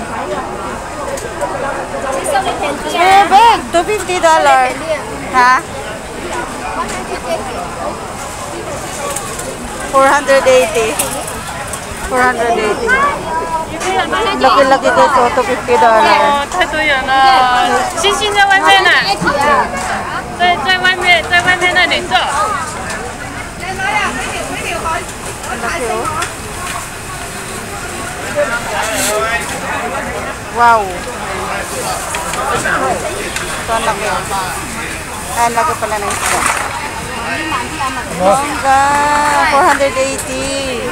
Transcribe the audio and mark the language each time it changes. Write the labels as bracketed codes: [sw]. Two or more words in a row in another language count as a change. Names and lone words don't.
[tl] Eh, bag! $250. Ha? 480. 480. Laki-laki ko ito, $250. [zh] 太多人了，星星在外面呢。在外面那里坐。 [tl] Wow. Ito ang laki. Ang laki pala ng isda. Bongga. 480.